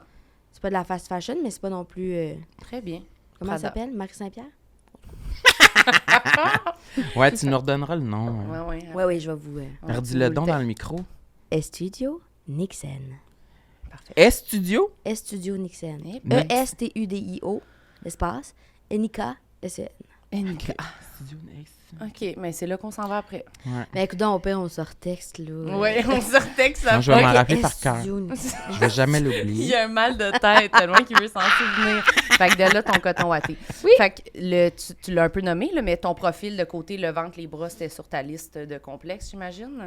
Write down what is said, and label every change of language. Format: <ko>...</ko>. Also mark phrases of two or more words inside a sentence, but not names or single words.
<fr>C'est pas de la</fr> <en>fast fashion,</en> <fr>mais c'est pas non plus... Très bien. comment ça Prada. s'appelle? Marie Saint-Pierre? Ouais, tu nous redonneras le nom. Ouais. Oui, je vais vous... Redis-le vous donc le dans le micro. Studio Nixon. Parfait. S-Studio? Studio Nixon. Eh ben. E-S-T-U-D-I-O, espace, N-I-K-S-E-N. NK. Studio Next. OK, mais c'est là qu'on s'en va après. Ouais. Mais écoute, au pire, on se retexte, là. Ouais, on se retexte ça. Non, je vais m'en Ok, rappeler par cœur. Studio Nixon. Je vais jamais Il l'oublier. y a un mal de tête tellement qu'il veut s'en souvenir. Fait que de là, ton coton watté. Oui. Fait que tu l'as un peu nommé, là, mais ton profil de côté, le ventre, les bras, c'était sur ta liste de complexes, j'imagine?</fr>